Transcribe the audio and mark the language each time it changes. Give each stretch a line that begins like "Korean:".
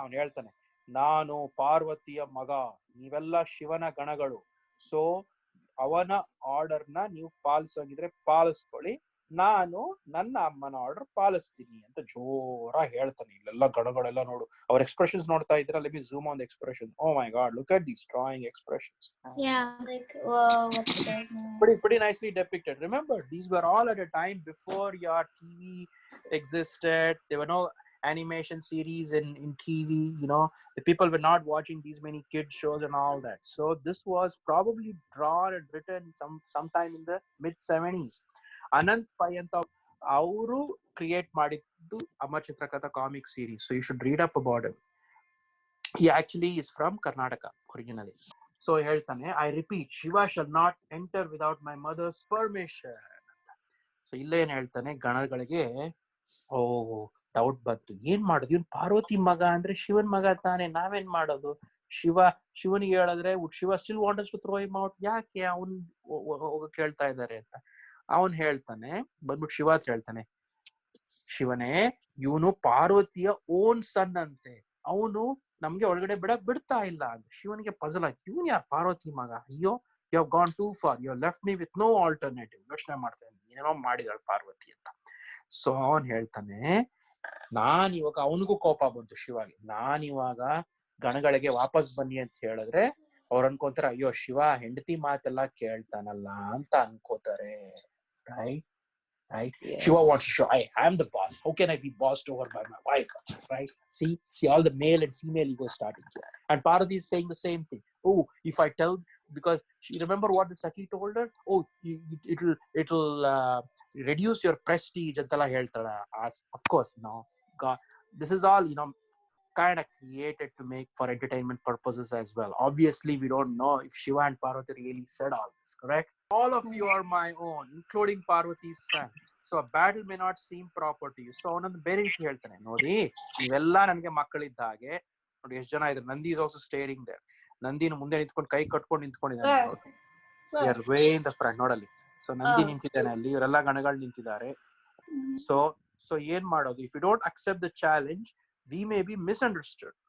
Kannada: ಅವನ್ ಹೇಳ್ತಾನೆ, ನಾನು ಪಾರ್ವತಿಯ ಮಗ, ನೀವೆಲ್ಲ ಶಿವನ ಗಣಗಳು, ಸೊ ಅವನ ಆರ್ಡರ್ನ ನೀವು ಪಾಲಿಸೋಗಿದ್ರೆ ಪಾಲಿಸ್ಕೊಳ್ಳಿ, ನಾನು ನನ್ನ ಅಮ್ಮನ ಆರ್ಡರ್ ಪಾಲಿಸ್ತೀನಿ ಅಂತ ಜೋರಾಗಿ ಹೇಳ್ತಾನೆ. ಇಲ್ಲೆಲ್ಲ ಗಣಗಳೆಲ್ಲ ನೋಡು, ಅವ್ರ ಎಕ್ಸ್ಪ್ರೆಷನ್ಸ್ ನೋಡ್ತಾ ಇದ್ರೆ,
English: Let me zoom on the expression. Oh my god, look at these drawing expressions. Yeah. Like, whoa, what's going on? Pretty nicely depicted. Remember, these were all at a time before your TV existed. There were no animation series in TV, the people were not watching these many kids shows and all that. So this was probably drawn and written sometime in the mid 70s.
Kannada: Anant Pai anta ಅವರು create ಮಾಡಿದ್ದು Amar ಚಿತ್ರಕಥಾ comic series.
English: So you should read up about him. He actually is from Karnataka originally. So
Kannada: ಹೇಳ್ತಾನೆ,
English: I repeat, Shiva shall not enter without my mother's permission.
Kannada: So ಇಲ್ಲೇನ್ ಹೇಳ್ತಾನೆ, ಗಣಗಳಿಗೆ doubt ಬಂತು, ಏನ್ ಮಾಡೋದು, ಇವ್ನು ಪಾರ್ವತಿ ಮಗ ಅಂದ್ರೆ ಶಿವನ್ ಮಗ ತಾನೆ, ನಾವೇನ್ ಮಾಡೋದು, ಶಿವನಿಗೆ ಹೇಳಿದ್ರೆ Shiva
English: still wants to throw him out,
Kannada: ಯಾಕೆ ಅವನ್ ಹೋಗಕ್ ಹೇಳ್ತಾ ಇದ್ದಾರೆ ಅಂತ. ಅವನ್ ಹೇಳ್ತಾನೆ, ಬಂದ್ಬಿಟ್ಟು ಶಿವ ಹತ್ರ ಹೇಳ್ತಾನೆ, ಶಿವನೇ, ಇವನು ಪಾರ್ವತಿಯ ಓನ್ ಸನ್ ಅಂತೆ, ಅವನು ನಮ್ಗೆ ಒಳಗಡೆ ಬಿಡಕ್ ಬಿಡ್ತಾ ಇಲ್ಲ ಅಂತ. ಶಿವನಿಗೆ ಪಜಲ್ ಆಯ್ತು, ಇವನ್ ಯಾರು ಪಾರ್ವತಿ ಮಗ, ಅಯ್ಯೋ
English: You have gone too far, you have left me with no alternative.
Kannada: ಯೋಚನೆ ಮಾಡ್ತಾ ಇದ್ದೀನಿ, ಏನೇನೋ ಮಾಡಿದಾಳೆ ಪಾರ್ವತಿ ಅಂತ. ಸೊ ಅವನ್ ಹೇಳ್ತಾನೆ, ನಾನ್ ಇವಾಗ, ಅವನಿಗೂ ಕೋಪ ಬಂತು ಶಿವಾಗಿ, ನಾನ್ ಇವಾಗ ಗಣಗಳಿಗೆ ವಾಪಸ್ ಬನ್ನಿ ಅಂತ ಹೇಳಿದ್ರೆ ಅವ್ರು ಅನ್ಕೋತಾರ, ಅಯ್ಯೋ ಶಿವ ಹೆಂಡತಿ ಮಾತೆಲ್ಲ ಕೇಳ್ತಾನಲ್ಲ ಅಂತ ಅನ್ಕೋತಾರೆ.
English: Right? Yes. Shiva wants to show, I am the boss. How can I be bossed over by my wife? Right? See all the male and female ego starting here. And Parvati is saying the same thing. Oh, if I tell, because she remember what the Saki told her? Oh, it'll reduce your prestige.
Kannada: Antala heltala.
English: Of course, God, this is all kind of created to make for entertainment purposes as well. Obviously, we don't know if Shiva and Parvati really said all this, correct? All of you are my own, including Parvati's son. So a battle may not seem proper to you. So
Kannada: ಅವನೊಂದು ಬೇರೆ ರೀತಿ ಹೇಳ್ತಾನೆ, ನೋಡಿ ನೀವೆಲ್ಲ ನನಗೆ ಮಕ್ಕಳಿದ್ದ ಹಾಗೆ, ನೋಡಿ ಎಷ್ಟು ಜನ ಇದ್ರು.
English: Nandi is also staring there.
Kannada: ನಂದಿನ ಮುಂದೆ ನಿಂತ್ಕೊಂಡು ಕೈ ಕಟ್ಕೊಂಡು ನಿಂತ್ಕೊಂಡಿದ್ದಾನೆ,
English: way in the front
Kannada: ನೋಡಲ್ಲಿ.
English: so
Kannada: ನಂದಿ ನಿಂತಿದ್ದಾನೆ ಅಲ್ಲಿ, ಇವರೆಲ್ಲ ಗಣಗಳು ನಿಂತಿದ್ದಾರೆ. ಸೊ ಏನ್ ಮಾಡೋದು,
English: If you don't accept the challenge we may be misunderstood.